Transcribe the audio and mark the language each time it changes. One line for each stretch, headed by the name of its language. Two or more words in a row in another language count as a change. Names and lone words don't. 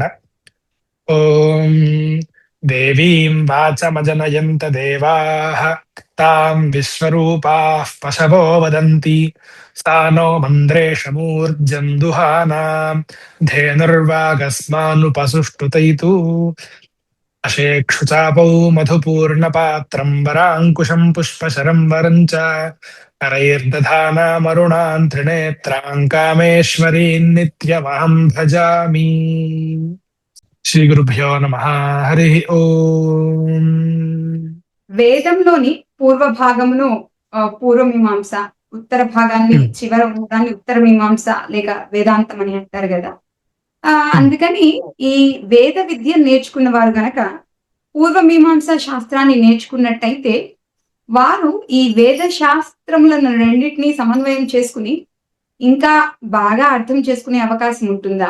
Sanskrit: ఓం దేవీం వాచమజనయంత దేవాః తాం విశ్వరూపాః పశవో వదంతి సానో మంద్రేషమూర్జం దుహానాం ధేనుర్వాగస్మానుపసుష్టుతైతు అశేక్షుచాపౌ మధుపూర్ణపాత్రం వరాంకుశం పుష్పశరం వరం చ करैर्दधानामरुणान् त्रिनेत्रां कामेश्वरीं नित्यमहं भजामि. శ్రీగురుభ్యో నమః. హరి ఓం.
Telugu: వేదంలోని పూర్వ భాగమును పూర్వమీమాంస, ఉత్తర భాగాన్ని చివర ఉన్నదాన్ని ఉత్తర మీమాంస లేక వేదాంతం అని అంటారు కదా. అందుకని ఈ వేద విద్య నేర్చుకున్న వారు గనక పూర్వమీమాంస శాస్త్రాన్ని నేర్చుకున్నట్టయితే వారు ఈ వేద శాస్త్రములను రెండింటినీ సమన్వయం చేసుకుని ఇంకా బాగా అర్థం చేసుకునే అవకాశం ఉంటుందా?